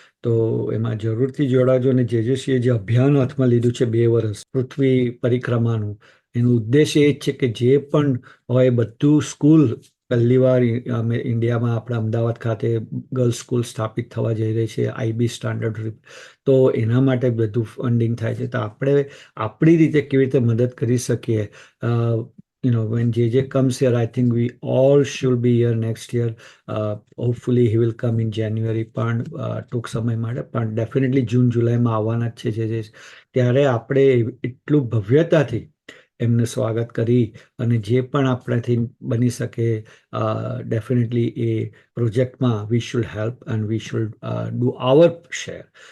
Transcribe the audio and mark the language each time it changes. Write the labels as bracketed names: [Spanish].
[Gujarati] તો એમાં જરૂરથી જોડાજો. અને જેજેશ્રીએ જે અભિયાન હાથમાં લીધું છે 2 વર્ષ પૃથ્વી પરિક્રમાનું, એનો ઉદ્દેશ્ય એ જ છે કે જે પણ હોય બધું સ્કૂલ પહેલી વાર ઇન્ડિયામાં આપણા અમદાવાદ ખાતે ગર્લ્સ સ્કૂલ સ્થાપિત થવા જઈ રહી છે, IB સ્ટાન્ડર્ડ. તો એના માટે બધું ફંડિંગ થાય છે. તો આપણે આપણી રીતે કેવી રીતે મદદ કરી શકીએ. [English] When JJ comes here, I think we all should be here next year. Hopefully he will come in January, [Gujarati] પણ ટૂંક સમય માટે, પણ ડેફિનેટલી જૂન જુલાઈમાં આવવાના જ છે જે ત્યારે આપણે એટલું ભવ્યતાથી એમનું સ્વાગત કરી અને જે પણ આપણાથી બની શકે ડેફિનેટલી એ પ્રોજેક્ટમાં [English] We should help and we should do our share.